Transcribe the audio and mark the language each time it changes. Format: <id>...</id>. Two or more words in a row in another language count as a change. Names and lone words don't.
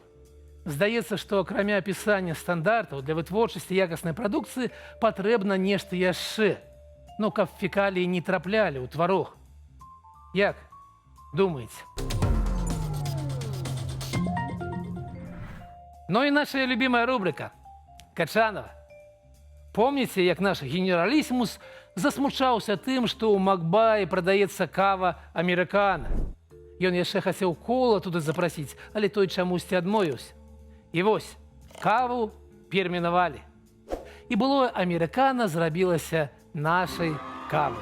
<be>Здаецца, што акрамя апісання стандартаў для вытворчасці якаснай прадукцыі патрэбна нешта яшчэ, ну, каб фекаліі не траплялі ў тварог. Як думаеце?</be> <ru>Ну и наша любимая рубрика «Качанова». Помните,</ru> <be>як наш генералиссимус засмучаўся тым, што ў Макбаі прадаецца кава амерыкана. Ён яшчэ хацеў кола туды запрасіць, але той чамусьці адмовіўся. І вось, каву пермінавалі. І былое амерыкана зрабілася нашай кавай.</be>